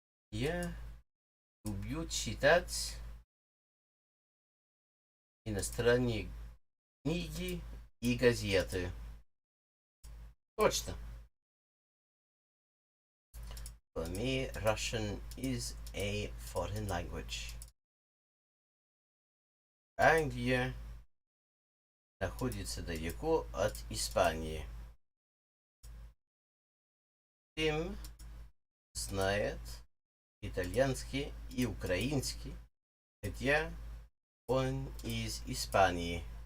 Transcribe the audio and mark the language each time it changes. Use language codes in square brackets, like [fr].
[ru] Я люблю читать иностранные книги и газеты. Точно. [en] For me, Russian is a foreign language. [ru] Англия находится далеко от Испании. Тим знает итальянский и украинский, хотя он из Испании.